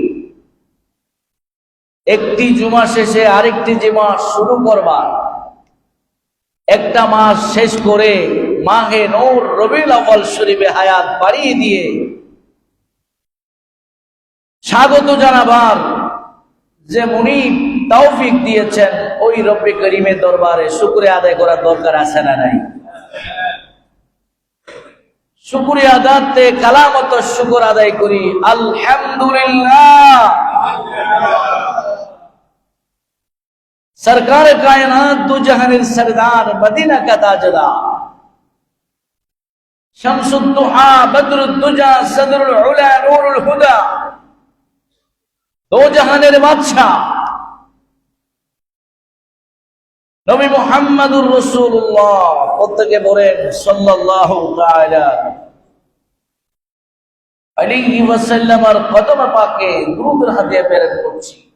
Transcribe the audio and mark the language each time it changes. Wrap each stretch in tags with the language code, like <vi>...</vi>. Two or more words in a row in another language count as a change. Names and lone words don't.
<bn>একটি জুমা শেষে আরেকটি জুমা শুরু করবার, একটা মাস শেষ করে মাহে নূর রবিউল আউয়াল শরীফে হায়াত বাড়িয়ে দিয়ে স্বাগত জানাবার যে মুনিব তৌফিক দিয়েছেন, ওই রব্বে করিমের দরবারে শুকরিয়া আদায় করার দরকার আছে না নাই? শুকরিয়া আদাতে কালামত শুকর আদায় করি আলহামদুলিল্লাহ। সরকার কায়নাত দু জাহানের সরদার</bn> <ur>مدینہ کا تاجدار</ur> <ar>شمس الضحى بدر الدجى صدر العلى نور الهدى</ar> <bn>दो জাহানের বাদশা নবী</bn> <ar>محمد رسول الله</ar> <bn>প্রত্যেকে বলেন</bn> <ar>صلى الله تعالى عليه وسلم</ar> <bn>কদম পাকে দুরূদ হাদিয়া প্রেরণ করছি।</bn>